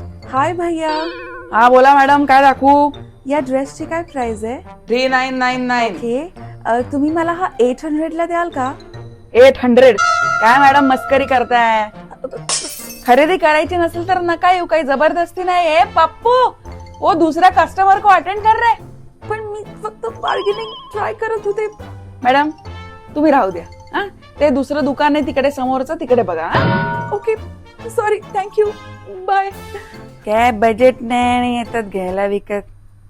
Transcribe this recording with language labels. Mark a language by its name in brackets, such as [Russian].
[Marathi] हाय भैया. हा बोला मॅडम, काय दाखवू? या ड्रेसची काय प्राइस आहे? 3999. ओके, तुम्ही मला हा 800 ला द्याल का? 800? काय मॅडम मस्करी करताय? खरेदी करायची नसेल तर नका येऊ, काही जबरदस्ती नाही. [Hindi] ए पप्पू, वो दूसरा कस्टमर को अटेंड कर रे. [Marathi] पण मी फक्त बार्गेनिंग ट्राय करत होते. मॅडम तुम्ही राहू द्या. हा, ते दुसरं दुकान आहे तिकडे समोरचं, तिकडे बघा. [English] Okay sorry, thank you, bye. [Marathi] काय बजेट नाही येतात घ्यायला विकत.